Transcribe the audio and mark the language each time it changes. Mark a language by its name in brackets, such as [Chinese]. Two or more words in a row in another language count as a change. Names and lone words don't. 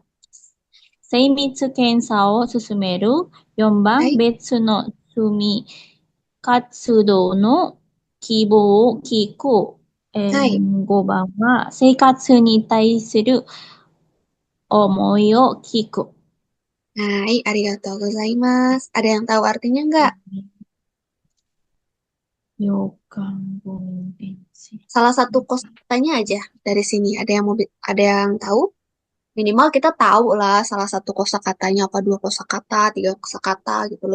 [Japanese] 精密検査を進める。4番、別の趣味活動の希望を聞く。5番は、生活に対する思いを聞く。はい、ありがとうございます. [Indonesian] Ada yang tahu artinya nggak? Salah satu kosakatanya aja dari sini. Ada yang tahu? Minimal kita tahu lah salah satu kosakatanya apa, 2 kosakata, 3 kosakata gitu.